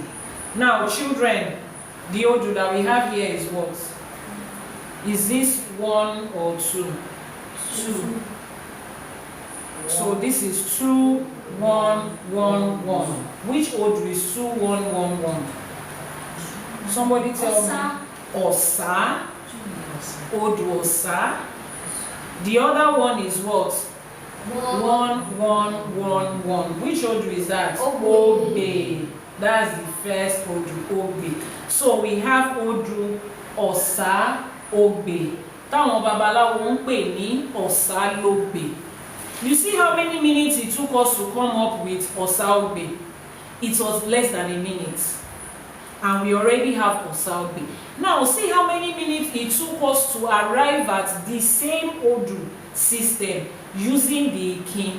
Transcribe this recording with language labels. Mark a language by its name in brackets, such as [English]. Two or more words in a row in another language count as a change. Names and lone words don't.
[English] Now, children, the Odu that we have here is what? Is this 1 or 2? 2. So this is 2, 1, 1, 1. Which Odu is 2, 1, 1, 1? Somebody tell me. Osa. Odu Osa. The other one is what? 1, 1, 1, 1. Which Odu is that? Obe. That's the first Odu, Obe. So we have Odu Osa, Obe. [Yoruba] Táwọn Babalawo ń pè ní Osa Lobe. [English] You see how many minutes it took us to come up with Osa Obe? It was less than a minute. And we already have Osa Obe. Now see how many minutes it took us to arrive at the same Odu system using the Ikin.